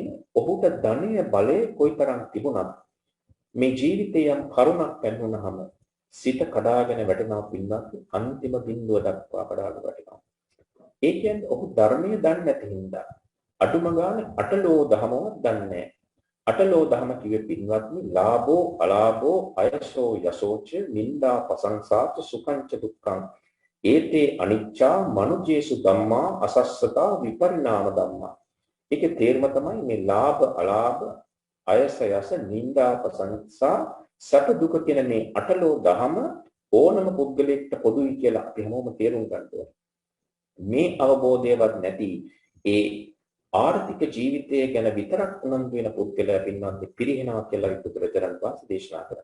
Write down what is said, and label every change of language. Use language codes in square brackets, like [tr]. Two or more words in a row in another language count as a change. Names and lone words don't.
[si] ඔහුට ධනය බලය කොයිතරම් තිබුණත් මේ ජීවිතයේ යම් කරුණක් පැන්නුනහම සිත කඩාගෙන වැටෙනවා පින්වත්නි අන්තිම බිඳුව දක්වා කඩාගෙන වැටෙනවා. ඒ කියන්නේ ඔහු ධර්මයේ දන්නේ නැති හින්දා අඩුම ගානේ අටලෝ දහමවත් දන්නේ නැහැ. අටලෝ දහම කිව්වේ පින්වත්නි [pi] ලාභෝ අලාභෝ අයසෝ යසෝච නින්දා ප්‍රශංසාච සුඛංච දුක්ඛං ඒතේ අනිච්චා මනුජ්ජේසු ධම්මා අසස්සතා විපරිණාම ධම්මා. [si] ඒකේ තේරුම තමයි මේ ලාභ අලාභ අයස යස නින්දා ප්‍රශංසා සැප දුක කියන මේ අටලෝ දහම ඕනම පුද්ගලයෙක්ට පොදුයි කියලා අපි හැමෝම තේරුම් ගන්න ඕනේ. මේ අවබෝධයවත් නැති ඒ ආර්ථික ජීවිතය ගැන විතරක් උනන්දු වෙන පුද්ගලයා පින්වත්නි පිරිහෙනවා කියලා බුදුරජාණන් වහන්සේ දේශනා කරා.